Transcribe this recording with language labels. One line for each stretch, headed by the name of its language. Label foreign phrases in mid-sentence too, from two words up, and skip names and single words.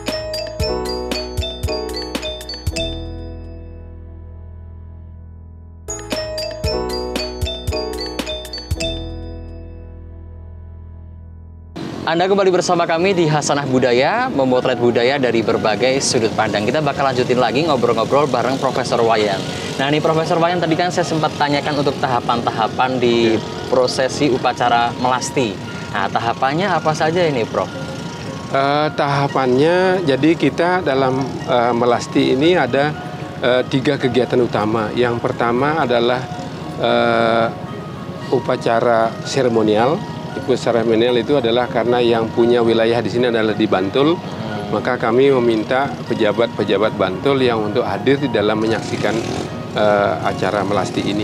Indonesian: Anda kembali bersama kami di Hasanah Budaya, memotret budaya dari berbagai sudut pandang. Kita bakal lanjutin lagi ngobrol-ngobrol bareng Profesor Wayan. Nah, ini Profesor Wayan, tadi kan saya sempat tanyakan untuk tahapan-tahapan di prosesi upacara melasti. Nah, tahapannya apa saja ini, Prof? Tahapannya, jadi kita dalam melasti ini ada 3 kegiatan utama. Yang pertama adalah upacara seremonial. Upacara seremonial itu adalah karena yang punya wilayah di sini adalah di Bantul, maka kami meminta pejabat-pejabat Bantul yang untuk hadir di dalam menyaksikan acara melasti ini.